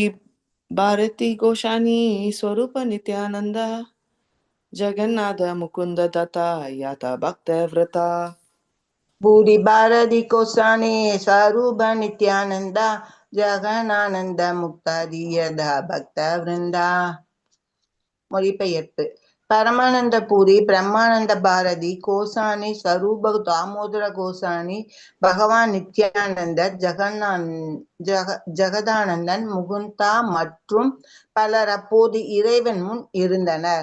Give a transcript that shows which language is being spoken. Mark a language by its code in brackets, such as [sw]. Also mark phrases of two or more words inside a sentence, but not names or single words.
[sa] भारती गोशानी स्वरूप नित्यानंद जगन्नाथ मुकुंद दत्ता याता भक्त व्रता बुडि भारती कोसानी सरुब नित्यानन्द जगनानन्द मुक्तादि यदा भक्त वृन्द. [ta] மொழிபெயர்ப்பு பரமானந்த பூரி பிரம்மானந்த பாரதி கோசானி ஸ்வரூப தாமோதர கோசானி பகவான் நித்யானந்தர் ஜெகதானந்தன் முகுந்தா மற்றும் பலர் அப்போது இறைவன் முன் இருந்தனர்.